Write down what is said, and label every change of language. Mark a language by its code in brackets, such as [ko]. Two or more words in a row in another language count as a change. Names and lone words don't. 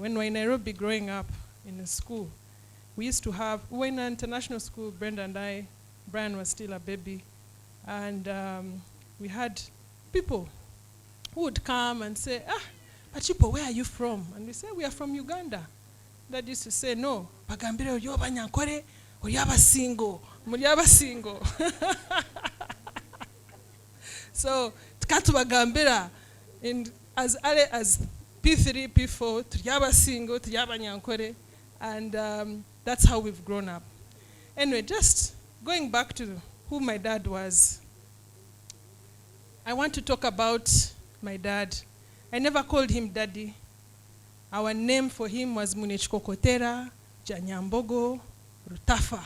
[en] When we were in Nairobi growing up in a school, we were in an international school, Brenda and I. Brian was still a baby. And we had people who would come and say, Pachipo, where are you from? And we say, we are from Uganda. Dad used to say, no, [nyn] Pagambire oyo abanyankore, oyo abasingo, muri abasingo. So, tukatu bagambira, [en] as early as P3, P4, [nyn] turi abasingo, turi abanyankore, [en] and that's how we've grown up. Anyway, just going back to who my dad was, I want to talk about my dad. I never called him Daddy. Our name for him was Munechkokotera, Janyambogo, Rutafa.